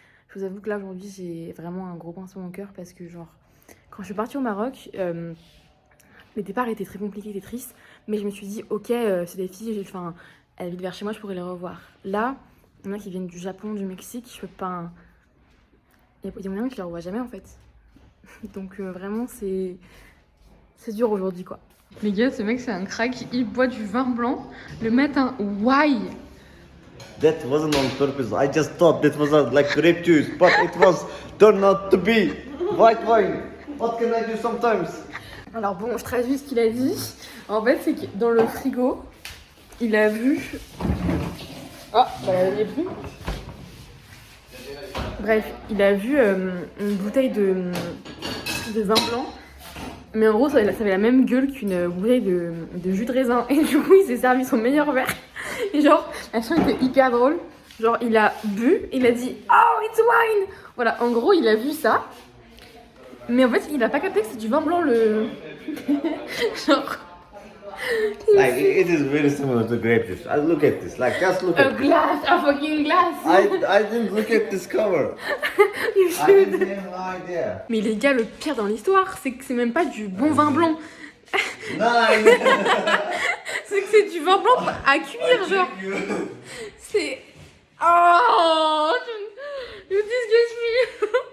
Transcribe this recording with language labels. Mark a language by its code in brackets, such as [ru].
[fr] Je vous avoue que là aujourd'hui j'ai vraiment un gros pincement au cœur parce que genre quand je suis partie au Maroc, le départ était très compliqué, était triste, mais je me suis dit ok c'est des filles, elles habitent vers chez moi, je pourrais les revoir. Là, il y en a qui viennent du Japon, du Mexique, je peux pas. Il y a moyen que je les revois jamais en fait. Donc vraiment c'est dur aujourd'hui quoi. Les gars, ce mec c'est un crack, il boit du vin blanc le matin. [en] Why? That wasn't on purpose. I just thought that was like grape juice, but it was turned out to be white wine. What can I do sometimes? [fr] Alors bon, je traduis ce qu'il a dit. En fait, c'est que dans le frigo, il a vu... Ah, il n'y a plus. Bref, il a vu une bouteille de vin blanc. Mais en gros, ça avait la même gueule qu'une bouteille de jus de raisin. Et du coup, il s'est servi son meilleur verre. Et genre, la chose était hyper drôle. Genre, il a bu, il a dit « [en] Oh, it's wine [fr] !» Voilà, en gros, il a vu ça. Mais en fait, il a pas capté que c'est du vin blanc, le... genre... [en] Like, it is very similar to grape juice. Look at this. Like, just look at this. A fucking glass. I didn't look at this cover. You I should. didn't have no idea. [fr] Mais les gars, le pire dans l'histoire, c'est que c'est même pas du bon vin blanc. Nine. C'est que c'est du vin blanc à cuire, genre. C'est... [en] Oh, you disgust me.